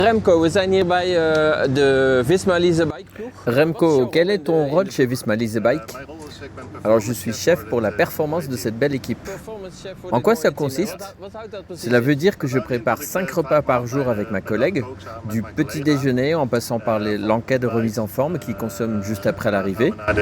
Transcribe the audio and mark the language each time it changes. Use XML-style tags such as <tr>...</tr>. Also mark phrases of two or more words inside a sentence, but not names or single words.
<nl>Remco, we zijn hier bij de Visma Lease Bike ploeg.</nl> <fr>Remco, quel est ton rôle chez Visma Lease Bike? Alors je suis chef pour la performance de cette belle équipe. En quoi ça consiste? Cela veut dire que je prépare 5 repas par jour avec ma collègue, du petit déjeuner en passant par l'enquête de remise en forme qu'ils consomment juste après l'arrivée.</fr>